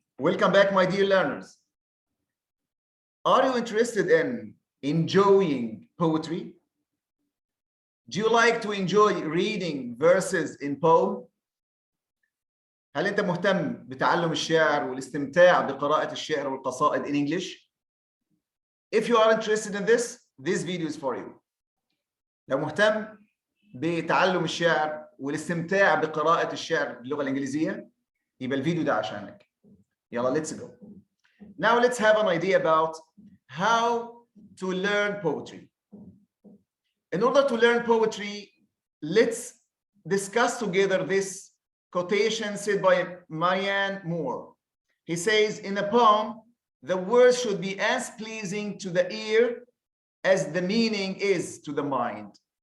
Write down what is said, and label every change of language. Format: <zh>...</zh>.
<en>Welcome back, my dear learners. Are you interested in enjoying poetry? Do you like to enjoy reading verses in poem?</en> <ar>هل أنت مهتم بتعلم الشعر والاستمتاع بقراءة الشعر والقصائد</ar> <en>in English? If you are interested in this video is for you.</en> <ar>لو مهتم بتعلم الشعر والاستمتاع بقراءة الشعر باللغة الإنجليزية يبقى الفيديو ده عشانك. يلا</ar> <en>let's go. Now let's have an idea about how to learn poetry. In order to learn poetry, let's discuss together this quotation said by Marianne Moore. He says, in a poem, the words should be as pleasing to the ear as the meaning is to the mind.</en>